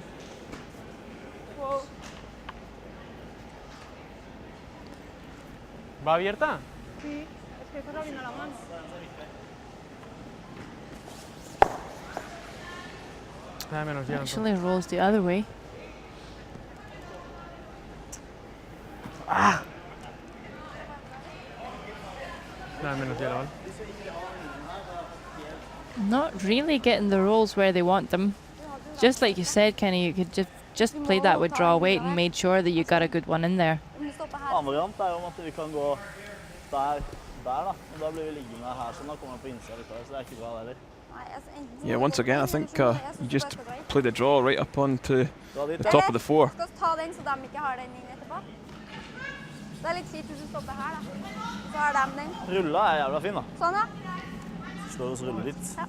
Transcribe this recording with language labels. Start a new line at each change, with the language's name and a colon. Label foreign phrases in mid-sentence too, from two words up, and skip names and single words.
English: Wow.
Spanish: ¿Va abierta? Sí, es que estás abriendo la mano. Nada menos hielo.
English: Actually rolls the other way.
Spanish: Nada menos hielo, ¿vale?
English: Not really getting the rolls where they want them. Just like you said, Kenny, you could just play that with draw weight and made sure that you got a good one in there.
Norwegian: Annen variant er om at vi kan gå der da. Og da blir vi liggende her, sånn da kommer vi på innsida likevel, så det er ikke bra heller.
English: Yeah, once again, I think you just play the draw right up onto the top of the 4.
Norwegian: Skal vi ta den så de ikke har den inn etterpå? Det er litt kjipt hvis du stopper her da. Så har de den. Rulla er jævla fin da. Sånn da. Slår oss rulle litt. Ja.